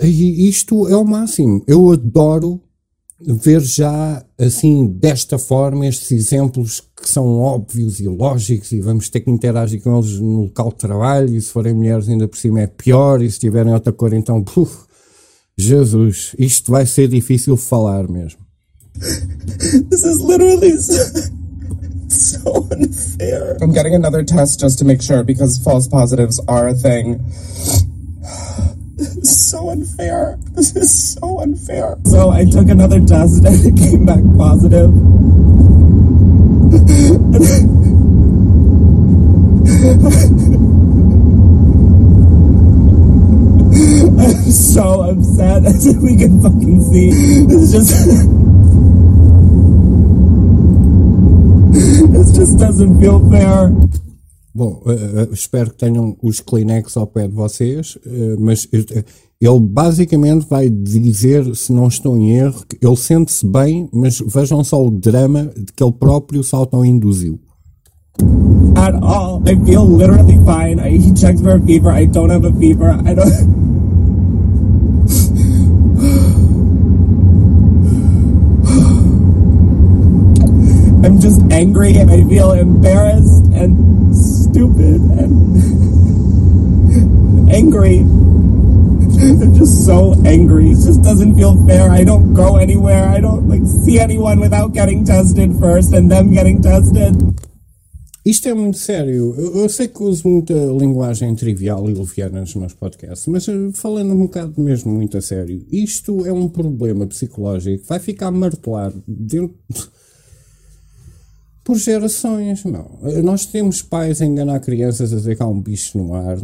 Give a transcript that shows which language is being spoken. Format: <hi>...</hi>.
<pt>E isto é o máximo. Eu adoro ver já, assim, desta forma, estes exemplos que são óbvios e lógicos e vamos ter que interagir com eles no local de trabalho e se forem mulheres ainda por cima é pior e se tiverem outra cor então, puf, Jesus, isto vai ser difícil falar mesmo.</pt> <en>This is literally so unfair. I'm getting another test just to make sure because false positives are a thing. This is so unfair. So I took another test and it came back positive. I'm so upset, as we can fucking see. This just doesn't feel fair.</en> <pt>Bom, espero que tenham os Kleenex ao pé de vocês, mas ele basicamente vai dizer, se não estou em erro, que ele sente-se bem, mas vejam só o drama de que ele próprio se auto-induziu.</pt> <en>At all, I feel literally fine. He checked for a fever, I don't have a fever, I don't... I'm just angry and I feel embarrassed and stupid and angry. I'm just so angry. It just doesn't feel fair. I don't go anywhere. I don't like see anyone without getting tested first and them getting tested.</en> <pt>Isto é muito sério. Eu sei que uso muita linguagem trivial e leviana nos meus podcasts, mas falando um bocado mesmo muito a sério, isto é um problema psicológico que vai ficar martelado dentro... Por gerações, não. Nós temos pais a enganar crianças a dizer que há um bicho no ar.</pt>